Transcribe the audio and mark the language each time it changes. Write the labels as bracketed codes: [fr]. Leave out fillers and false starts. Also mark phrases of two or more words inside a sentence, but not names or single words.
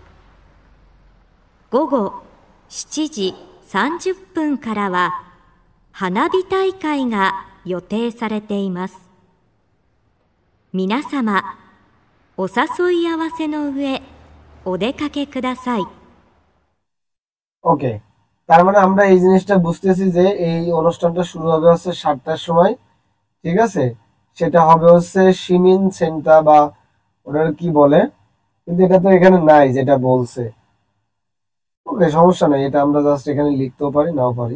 [ja] 午後7時30分からは花火大会が予定されています。皆様、お誘い合わせの上、お出かけください。 [bn] ওকে, তার মানে আমরা এই জিনিসটা বুঝতেছি যে এই অনুষ্ঠানটা শুরু হবে হচ্ছে 7টার সময়, ঠিক আছে। সেটা হবে হচ্ছে [ja] 市民センター [bn] বা ওটার কি বলে, কিন্তু এটা তো এখানে নাই যেটা বলছে। ওকে, সমস্যা নাই, এটা আমরা জাস্ট এখানে লিখতেও পারি নাও পারি।